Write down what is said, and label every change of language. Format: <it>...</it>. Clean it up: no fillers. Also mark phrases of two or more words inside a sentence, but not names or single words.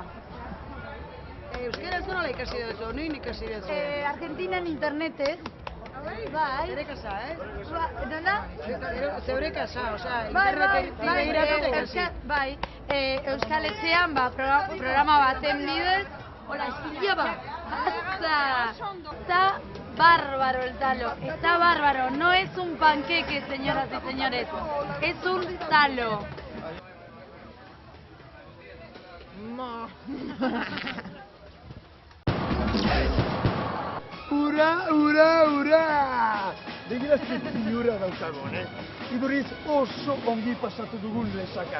<eu>Euskara nola ikasi duzu, noin ikasi duzu? Argentinan internetez. Bai. Zure kasa, Nola? Zeure kasa, osea, internetetik begiratuta ikasi. Bai, Euskal Etxean, programa baten bidez, hola,</eu> <es>Silva, está bárbaro el talo, está bárbaro, no es un panqueque, señoras y señores, es un talo.</es> <eu>Ura! Begira zinura daukagun, Iduriz oso ongi pasatu dugun lesakan.</eu>